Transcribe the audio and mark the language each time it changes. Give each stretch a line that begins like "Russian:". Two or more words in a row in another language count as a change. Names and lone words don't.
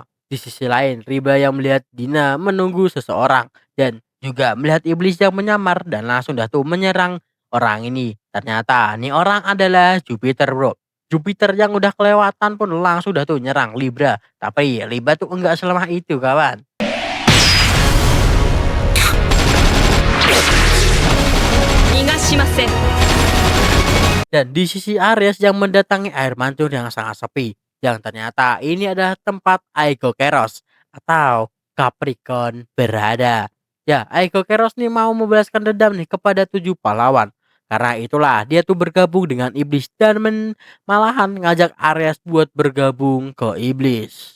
Indonesian: Di sisi lain, Riba yang melihat Dina menunggu seseorang dan juga melihat iblis yang menyamar dan langsung dah tuh menyerang orang ini. Ternyata nih orang adalah Jupiter bro. Jupiter yang udah kelewatan pun langsung dah tuh nyerang Libra. Tapi Libra tuh enggak selemah itu kawan.
Japanese: 逃がしません。
Indonesian: Dan di sisi Aries yang mendatangi air mancur yang sangat sepi. Yang ternyata ini adalah tempat Aiko Keros atau Capricorn berada. Ya, Aiko Keros nih mau membalaskan dendam nih kepada 7 pahlawan. Karena itulah dia tuh bergabung dengan iblis dan malahan ngajak Aries buat bergabung ke iblis.